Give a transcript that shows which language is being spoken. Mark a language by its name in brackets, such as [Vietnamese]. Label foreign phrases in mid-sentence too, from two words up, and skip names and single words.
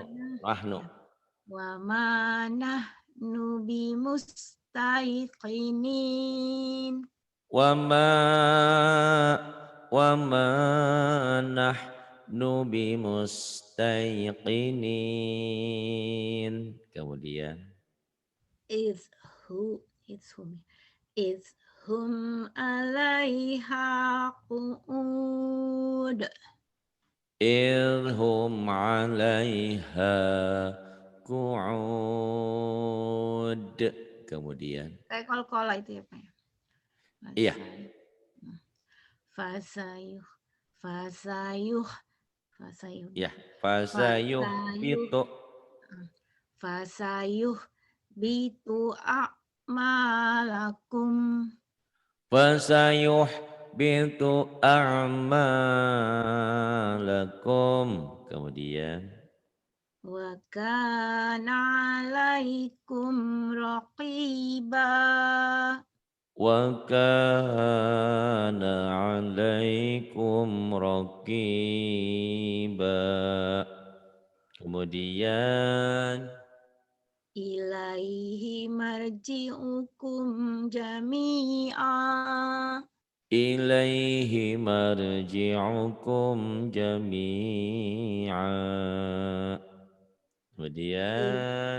[Arabic] وما نحن بمستيقنين. وما نحن بمستيقنين. [Indonesian] Kemudian [Arabic] إذ هم عليها قعود. إذ هم عليها قعود. [Indonesian] Kemudian Kayak kol-kola itu ya Pak ya. iya. [Arabic] Fasayuh. [Indonesian] Ya, [Arabic] فسيحبط أعمالكم. فسيحبط أعمالكم. [Indonesian] Kemudian [Arabic] وكان عليكم رقيبا. وكان عليكم رقيبا. [Indonesian] Kemudian [Arabic] إليه مرجعكم جميعا. إليه مرجعكم جميعا. [Indonesian] Kemudian